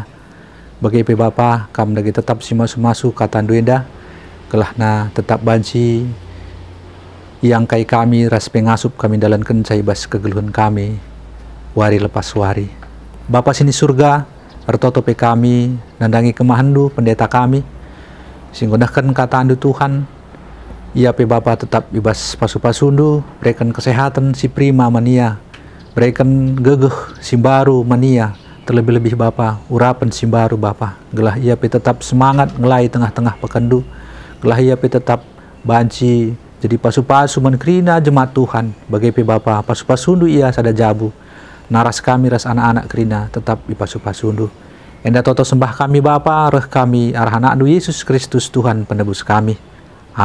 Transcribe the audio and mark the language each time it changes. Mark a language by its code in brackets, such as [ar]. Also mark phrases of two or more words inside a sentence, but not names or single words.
[btx] Bagi pe Bapa kam dagi tetap si masu katan duenda kelahna tetap banci yang kai kami ras pengasup kami dalam kencai bas kegeluhan kami wari lepas wari. Bapa sini surga, ertoto pe kami, nandangi kemahandu pendeta kami, singgodahkan kata andu Tuhan, ia pe Bapa tetap ibas pasu-pasundu, berikan kesehatan si prima mania, berikan gegeh si baru mania, terlebih-lebih Bapa, urapan si baru Bapa, gelah ia pe tetap semangat ngelai tengah-tengah pekandu, gelah ia pe tetap banci, jadi pasu-pasu menkrina jemaat Tuhan, bagi pe Bapa, pasu-pasundu ia sada jabu, naras kami ras anak-anak kerina tetap ipasu-pasundu. Enda toto sembah kami Bapa, reh kami arah anak Yesus Kristus Tuhan penebus kami.